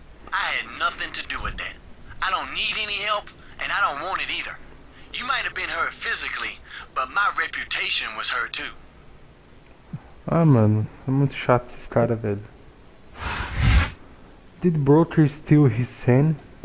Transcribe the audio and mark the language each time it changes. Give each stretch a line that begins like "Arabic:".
English: I had nothing to do with that. I don't need any help, and I don't want it either. You might have been hurt physically, but my reputation was hurt too.
Portuguese: Ah, mano, é muito chato esses caras, velho.
English: Did Broker steal his hand?